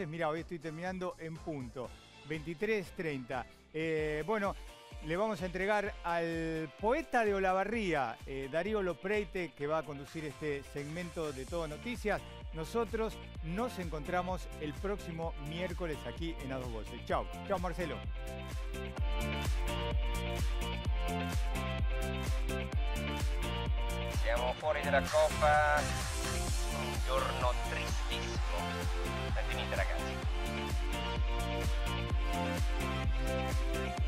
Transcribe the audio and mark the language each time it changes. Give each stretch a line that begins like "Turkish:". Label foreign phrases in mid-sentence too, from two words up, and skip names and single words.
Spanish: Mira, hoy estoy terminando en punto, 23:30. Le vamos a entregar al poeta de Olavarría, Darío Lopreite, que va a conducir este segmento de Todo Noticias. Nosotros nos encontramos el próximo miércoles aquí en A Dos Voces. Chao, Marcelo.
Italian: Siamo fuori dalla Coppa, un giorno tristissimo. È finita, ragazzi.